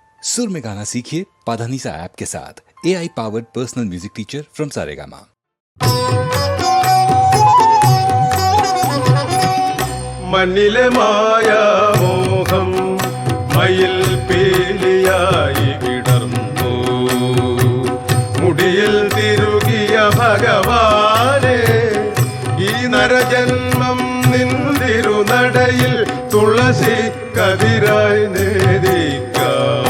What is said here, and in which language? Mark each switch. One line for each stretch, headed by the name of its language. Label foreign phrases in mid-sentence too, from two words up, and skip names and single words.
Hindi: सुर में गाना सीखिए पाधानीसा ऐप के साथ।
English: AI powered personal music teacher from
Hindi: सारेगामा।
Malayalam: മണ്ണിലെ മായാമോഹം മയിൽ പീലിയായി വിടർന്നു. മുടിയിൽ തിരുകിയ ഭഗവാനെ, ഈ നരജന്മം നിന്തിരുനടയിൽ തുളസി കതിരായി നേദിക്കാം.